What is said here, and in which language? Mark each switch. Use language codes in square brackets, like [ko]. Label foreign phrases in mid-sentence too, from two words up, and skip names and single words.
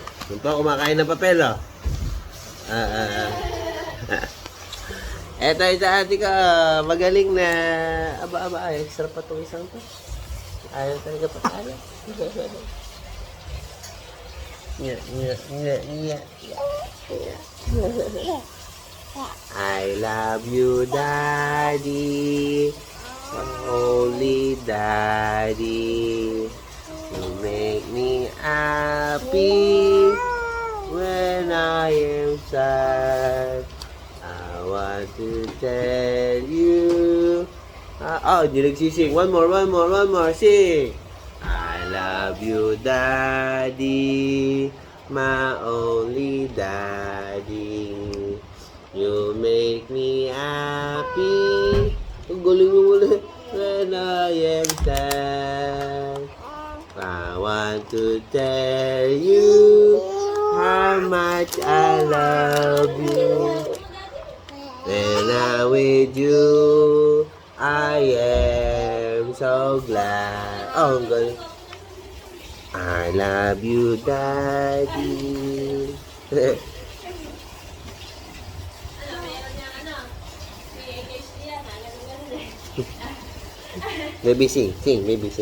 [tl] Ito, kumakain ng papel, oh. Eto, isa ate ka, magaling na. Aba, ay, sarap pa itong isang to. Ayaw talaga patalo. [en] I love you, Daddy. Holy Daddy. You make me happy when I am sad. I want to tell you. [tl] Hindi nagsising. [en] One more. Sing. I love you, Daddy. My only Daddy. You make me happy. [tl] Ang galing mo ulit. [en] When I am sad. I want to tell you how much I love you. When I'm with you, I am so glad. [tl] Oh, ang galing. [en] I love you, Daddy. Baby, sing. Baby, sing.